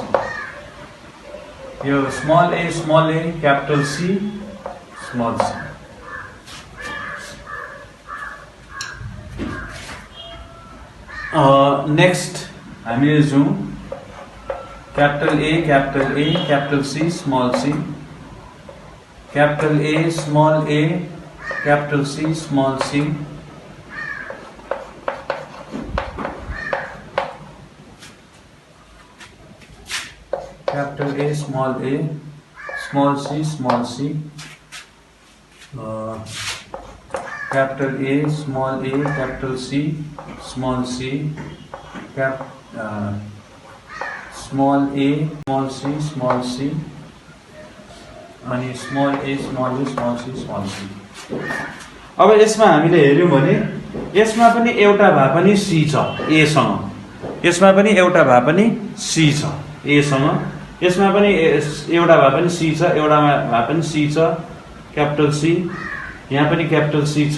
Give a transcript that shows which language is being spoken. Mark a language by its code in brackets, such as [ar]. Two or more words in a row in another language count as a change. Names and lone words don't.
[en] यो small A, capital C, small C. नेक्स्ट [ne] हामीले जाउँ, [en] capital A, capital C, small C. capital A, capital C, small C. capital A, small C, small C. capital A, capital C, small C. small A, C, small C. अनि small A, small C, small C. [ne] अब यसमा हामीले हेर्यौं भने यसमा पनि एउटा भए पनि सी छ ए सँग, यसमा पनि एउटा भए पनि सी छ ए सँग, यसमा पनि एउटा भए पनि सी छ, एउटा भए पनि सी छ, [en] capital C, [ne] यहाँ पनि [en] capital C [ne] छ।